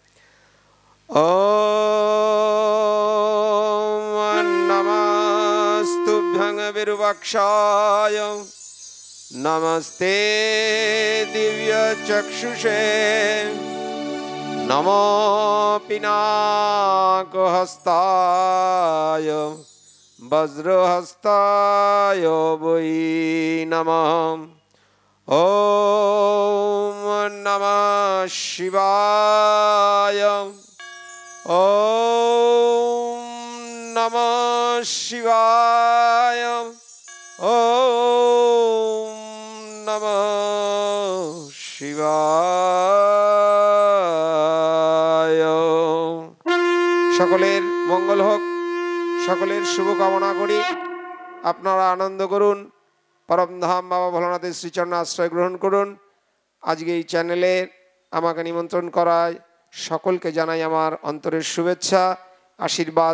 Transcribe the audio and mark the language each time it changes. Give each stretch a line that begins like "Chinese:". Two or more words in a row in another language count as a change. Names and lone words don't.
Sanskrit: ওম নমস্তুভ্যং বিরূপাক্ষায় নমস্তে দিব্য চক্ষুষে নমো পিনাকহস্তায় বজ্রহস্তায় বৈ নমঃ। ওম নমঃ শিবায়। ওম নমঃ শিবায়। ওম নমঃ শিবায়।
Bangla: সকলের মঙ্গল হোক, সকলের শুভকামনা করি। আপনারা আনন্দ করুন, পরমধাম বাবা ভোলানাথের শ্রীচরণে আশ্রয় গ্রহণ করুন। আজকে এই চ্যানেলে আমাকে নিমন্ত্রণ করায় সকলকে জানাই আমার অন্তরের শুভেচ্ছা, আশীর্বাদ।